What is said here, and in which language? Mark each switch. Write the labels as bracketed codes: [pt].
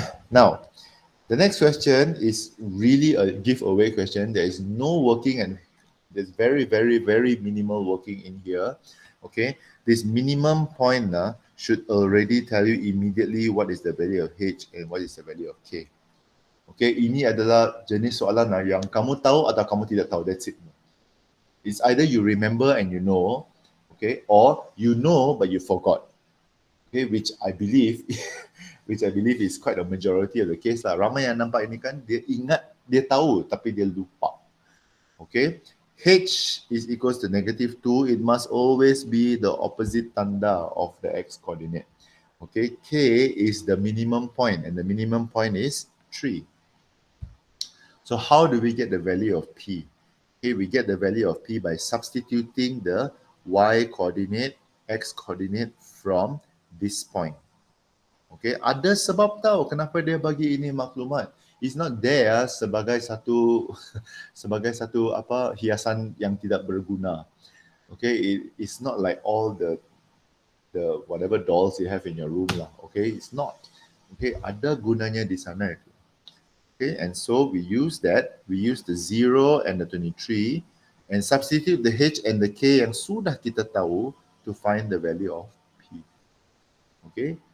[en] Now, the next question is really a giveaway question. There is no working and there's very, very, very minimal working in here. Okay, this minimum point should already tell you immediately what is the value of H and what is the value of K. [ms] Okay, ini adalah jenis soalan yang kamu tahu atau kamu tidak tahu. [en] That's it. It's either you remember and you know, okay, or you know but you forgot. Okay, which I believe is quite a majority of the case lah. [ms] Ramai yang nampak ini kan, dia ingat, dia tahu tapi dia lupa. [en] Okay, H is equals to negative 2. It must always be the opposite tanda of the x coordinate. Okay, K is the minimum point and the minimum point is 3. So how do we get the value of P? Okay, we get the value of P by substituting the y coordinate, x coordinate from this point. [ms] Okay, ada sebab tahu kenapa dia bagi ini maklumat. It's not there sebagai satu apa hiasan yang tidak berguna. [en] Okay, it's not like all the whatever dolls you have in your room lah. [ms] Okay, it's not. Okay, ada gunanya di sana itu. [en] Okay, and so we use that. We use the 0 and the 23 and substitute the H and the K yang sudah kita tahu to find the value of P. Okay.